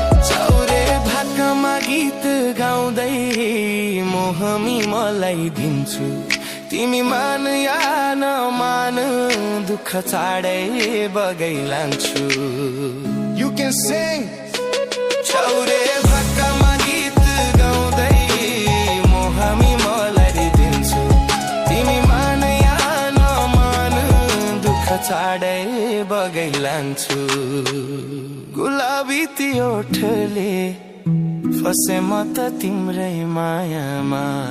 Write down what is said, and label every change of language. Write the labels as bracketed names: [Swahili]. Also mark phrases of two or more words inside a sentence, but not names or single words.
[Nepali] चौरे भाकामा गीत गाउँदै मोहमी मलाई दिन्छु। तिमी मान या नमान, दुःख छाडै बगै लान्छु। [English] You can sing। [Nepali] चौरे भाकामा गीत गाउँदै मोहमी मलाई दिन्छु। तिमी मान या नमान, दुःख छाडै बगै लान्छु। गुलाबी ती ओठले फसे म त तिम्रै मायामा।